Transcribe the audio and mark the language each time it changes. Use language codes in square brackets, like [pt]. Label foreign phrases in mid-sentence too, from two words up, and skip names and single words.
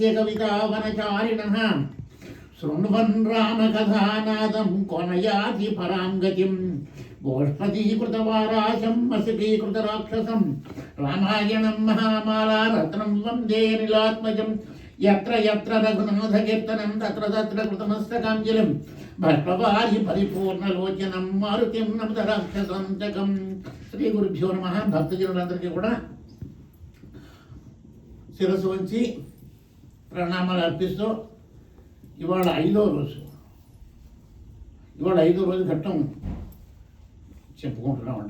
[sa] कवितावनचारिणः शृण्वन् रामकथानादं कोनयाति परां गतिं गोष्पदीकृतवाराशं मशकीकृतराक्षसं रामायणं महामाला रत्नं वन्दे नीलात्मजं यत्र यत्र रघुनाथकीर्तनं तत्र तत्र कृतमस्तकाञ्जलिं भट्टवारि परिपूर्णलोचनं मारुतिं नमत राक्षसान्तकं శ్రీ గురుభ్యో నమః. [te] భక్తజనులందరికీ కూడా శిరస్సు వంచి ప్రణామాలు అర్పిస్తూ ఇవాళ ఐదో రోజు ఘట్టం చెప్పుకుంటున్నామండి.